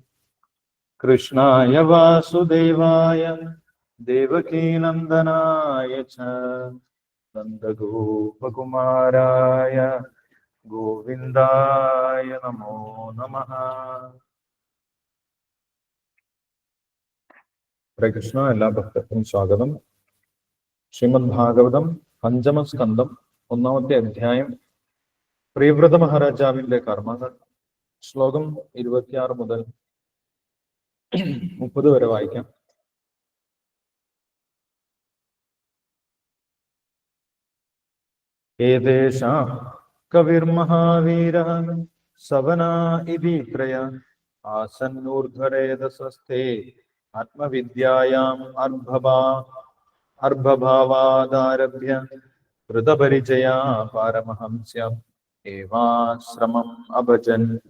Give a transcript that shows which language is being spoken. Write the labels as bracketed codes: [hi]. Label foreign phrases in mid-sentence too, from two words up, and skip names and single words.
[sa] कृष्णाय वासुदेवाय देवकीनन्दनाय च नन्दगोपकुमाराय गोविन्दाय नमो नमः। ഹരേ കൃഷ്ണ. [ml] എല്ലാ ഭക്തർക്കും സ്വാഗതം. ശ്രീമദ് ഭാഗവതം പഞ്ചമസ്കന്ധം 1-ാമത്തെ അധ്യായം, പ്രിയവ്രത മഹാരാജാവിന്റെ കർമ്മങ്ങൾ. ശ്ലോകം 26 മുതൽ 30 വരെ വായിക്കാം. [sa] ഏതേഷാ കവിർമഹാവീരഃ സവനാ ഇതി ത്രയ ആസന്നൂർധ്വരേതസസ്തേ ആത്മവിദ്യായാം അർഭഭാവാദാരഭ്യ കൃതപരിചയാ പാരമഹംസ്യം ഏവാശ്രമം അഭജൻ.